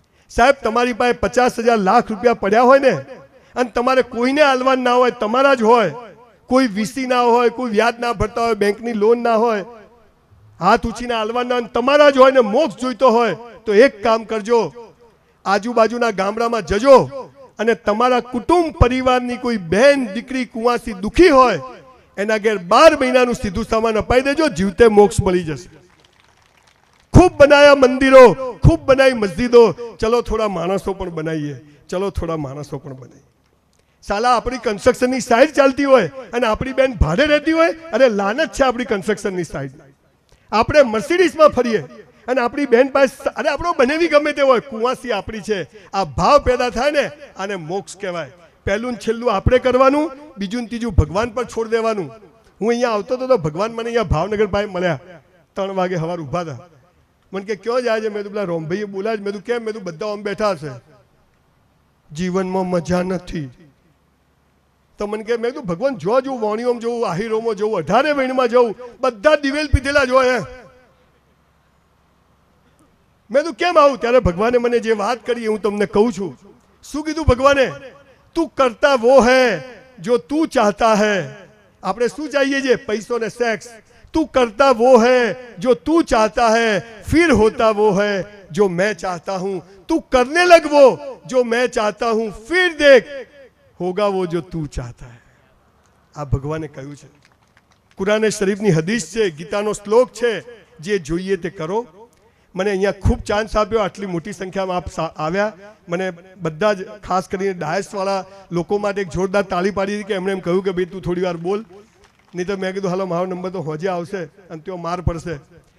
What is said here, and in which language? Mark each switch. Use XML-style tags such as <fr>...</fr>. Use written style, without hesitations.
<gu>સાહેબ, તમારી પાસે 50,000 લાખ રૂપિયા પડ્યા હોય ને, અને તમારે કોઈને આલવાન ના હોય, તમારા જ હોય, કોઈ વીસી ના હોય, કોઈ વ્યાજ ના ભરતા હોય, બેંકની લોન ના હોય, હાથ ઉછીને આલવાન ના હોય, તમારા જ હોય ને મોક્ષ જોઈતો હોય, તો એક કામ કરજો, આજુબાજુના ગામડામાં જજો અને તમારા કુટુંબ પરિવારની કોઈ બહેન દીકરી કુંવાસી દુખી હોય, એના ઘેર 12 મહિનાનું સીધું સામાન અપાઈ દેજો, જીવતે મોક્ષ મળી જશે.</gu> <hi>खूब बनाया मंदिरों, खूब बनाई मस्जिदों, चलो थोड़ा मानसों</hi> <gu>पण</gu> <hi>बनाइए, चलो थोड़ा मानसों पण बनाइए। साला अपनी</hi> <gu>कन्स्ट्रक्शन ની સાઈડ ચાલતી હોય અને આપણી બેન ભાડે રહેતી હોય, અરે લાનત છે આપણી કન્સ્ટ્રક્શન ની સાઈડ। આપણે મર્સિડીઝમાં ફરીએ અને આપણી બેન પાસે, અરે આપણો બનેવી ગમે તે હોય, કુવાસી આપણી છે, આ ભાવ પેદા થાય ને આને મોક્ષ કહેવાય। પહેલું ને છેલ્લું આપણે કરવાનું, બીજું ને ત્રીજું ભગવાન પર છોડ દેવાનું। હું અહીંયા આવતો હતો તો ભગવાન મને અહીંયા ભાવનગર પાસે મળ્યા, 3 વાગે સવાર ઊભા હતા। મને કે ક્યાં જાય છે? મેં તો પેલા રોમભાઈએ બોલાવ્યા। મેં તો કેમ? મેં તો બધા આમ બેઠા હશે, જીવનમાં મજા નથી। તો મને કે, મેં તો ભગવાન જો જોઉં, વાણીઓમાં જોઉં, આહિરોમાં જોઉં, 18 વૈણમાં જોઉં, બધા દિવેલ પીધેલા જ હોય। મેં તો કેમ આવું? ત્યારે ભગવાને મને જે વાત કરી હું તમને કહું છું। શું કીધું ભગવાને? તું કરતા</gu> <hi>वो है जो तू चाहता है।</hi> <gu>આપણે શું</gu> <hi>चाहिए</hi> <gu>છે? પૈસો ને સેક્સ।</gu> <hi>तू करता वो है जो तू चाहता है, फिर होता वो है जो मैं चाहता हूं। तू करने लग वो जो मैं चाहता हूं, फिर देख होगा वो जो तू चाहता है।</hi> <gu>આ ભગવાને કહ્યું છે। કુરાન શરીફની હદીસ છે, ગીતાનો શ્લોક છે, જે જોઈએ તે કરો। મને અહીંયા ખૂબ ચાન્સ આપ્યો, આટલી મોટી સંખ્યામાં આપ આવ્યા। મને બધા જ ખાસ કરીને ડાયસવાળા લોકો માટે એક જોરદાર તાળી પાડી હતી કે એમણે એમ કહ્યું કે ભાઈ તું થોડી વાર બોલ, નહીં તો મેં કીધું હાલો મારો નંબર તો હોજે આવશે અને તેઓ માર પડશે।</gu>